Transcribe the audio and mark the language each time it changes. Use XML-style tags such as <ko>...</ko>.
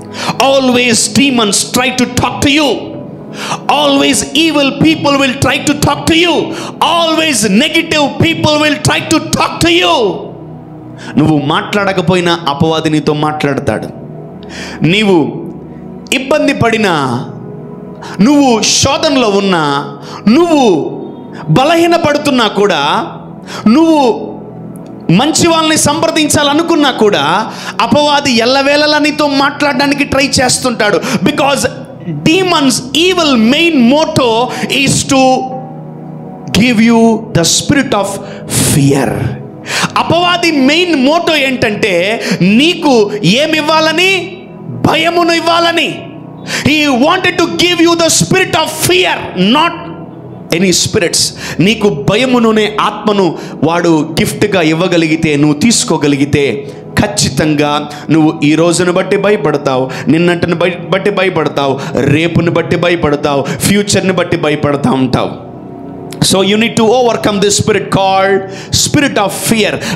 <en>Always demons try to talk to you. Always evil people will try to talk to you. Always negative people will try to talk to you.</en> <te>నువ్వు మాట్లాడకపోయినా అపవాది నీతో మాట్లాడతాడు. నీవు ఇబ్బంది పడినా, నువ్వు శోధనలో ఉన్నా, నువ్వు బలహీనపడుతున్నా కూడా, నువ్వు మంచి వాళ్ళని సంప్రదించాలనుకున్నా కూడా అపవాది ఎల్లవేళలా నీతో మాట్లాడడానికి ట్రై చేస్తుంటాడు.</te> <en>Because demons evil main motto is to give you the spirit of fear.</en> <te>అపవాది మెయిన్ మోటో ఏంటంటే నీకు ఏమి ఇవ్వాలని? భయమును ఇవ్వాలని.</te> <en>He wanted to give you the spirit of fear, not any spirits.</en> <te>నీకు భయమునునే ఆత్మను వాడు గిఫ్ట్గా ఇవ్వగలిగితే, నువ్వు తీసుకోగలిగితే ఖచ్చితంగా నువ్వు ఈ రోజును బట్టి భయపడతావు, నిన్నటిని బట్టి భయపడతావు, రేపుని బట్టి భయపడతావు, ఫ్యూచర్ని బట్టి భయపడతా ఉంటావు.</te> <en>So you need to overcome this spirit called spirit of fear.</en>